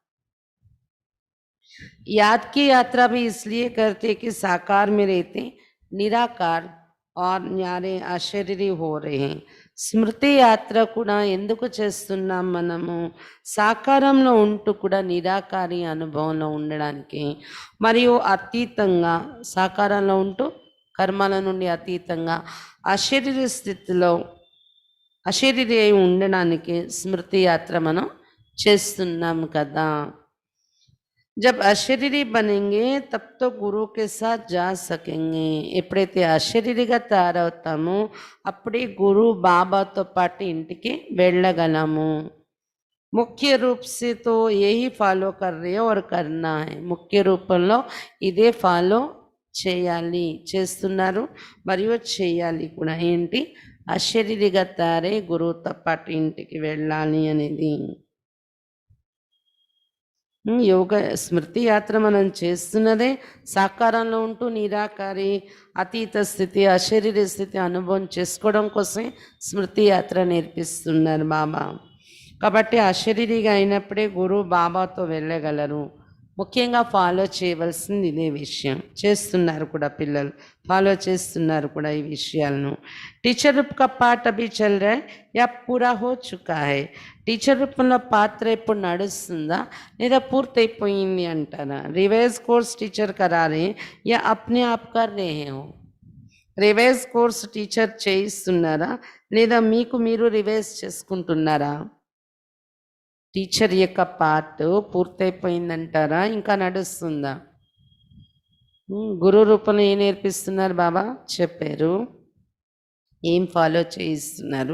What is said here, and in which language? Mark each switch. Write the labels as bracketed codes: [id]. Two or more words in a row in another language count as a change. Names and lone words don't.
[hi] याद की यात्रा भी इसलिए करते कि साकार में रहते निराकार और न्यारे अशरीरी हो रहे हैं. [te] స్మృతి యాత్ర కూడా ఎందుకు చేస్తున్నాం మనము? సాకారంలో ఉంటూ కూడా నిరాకారి అనుభవంలో ఉండడానికి, మరియు అతీతంగా సాకారంలో ఉంటూ కర్మల నుండి అతీతంగా అశరీర స్థితిలో అశరీరి అయి ఉండడానికి స్మృతి యాత్ర మనం చేస్తున్నాం కదా. [hi] जब अशरीरी बनेंगे तब तो गुरु के साथ जा सकेंगे. [te] ఎప్పుడైతే అశరీరిగా తయారవుతామో అప్పుడే గురు బాబాతో పాటు ఇంటికి వెళ్ళగలము. [hi] मुख्य रूप से तो यही ఫాలో कर रहे हैं और करना है. [te] ముఖ్య రూపంలో ఇదే ఫాలో చేయాలి, చేస్తున్నారు మరియు చేయాలి కూడా. ఏంటి? అశరీరిగా తయారై గురువుతో పాటు ఇంటికి వెళ్ళాలి అనేది. యోగ స్మృతి యాత్ర మనం చేస్తున్నదే సాకారంలో ఉంటూ నిరాకారి అతీత స్థితి అశరీర స్థితి అనుభవం చేసుకోవడం కోసమే స్మృతి యాత్ర నేర్పిస్తున్నారు బాబా. కాబట్టి అశరీరిగా అయినప్పుడే గురువు బాబాతో వెళ్ళగలరు. ముఖ్యంగా ఫాలో చేయవలసింది ఇదే విషయం. చేస్తున్నారు కూడా పిల్లలు, ఫాలో చేస్తున్నారు కూడా ఈ విషయాలను. [hi] टीचर रूप का पाठ अभी चल రहा है या पूरा हो चुका है? [te] టీచర్ రూపంలో పాత్ర ఇప్పుడు నడుస్తుందా లేదా పూర్తయిపోయింది అంటారా? [en] revise course [hi] टीचर करारे या अपने आप कर रहे हो? [en] revise course [te] టీచర్ చేయిస్తున్నారా లేదా మీకు మీరు రివైజ్ చేసుకుంటున్నారా? టీచర్ యొక్క పార్ట్ పూర్తయిపోయిందంటారా ఇంకా నడుస్తుందా? గురు రూపంలో ఏం నేర్పిస్తున్నారు బాబా చెప్పారు, ఏం ఫాలో చేయిస్తున్నారు.